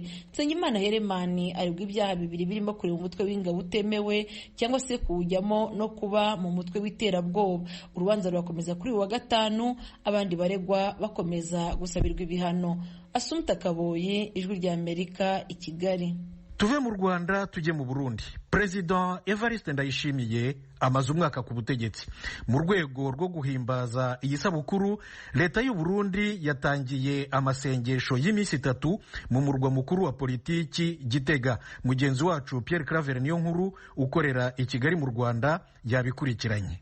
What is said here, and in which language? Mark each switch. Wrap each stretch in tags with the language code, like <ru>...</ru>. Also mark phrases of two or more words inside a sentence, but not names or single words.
<rw>Nsengimana Heremani aregwa ibyaha bibiri birimo kureba umutwe w'ingabo utemewe cyangwa se kuwujyamo no kuba mu mutwe w'iterabwoba. Urubanza rurakomeza kuri uyu wa gatanu, abandi baregwa bakomeza gusabirwa ibihano. Assumpta Kaboyi, Ijwi rya Amerika, i Kigali. Tuve mu Rwanda tujye mu Burundi. President Evariste Ndayishimiye amaze umwaka ku butegetsi. Mu rwego rwo guhimbaza iyi sabukuru, leta y'u Burundi yatangiye amasengesho y'iminsi 3 mu murwa mukuru wa politiki Gitega. Mugenzi wacu Pierre Claver Niyonkuru ukorera i Kigali mu Rwanda yabikurikiranye.</rw>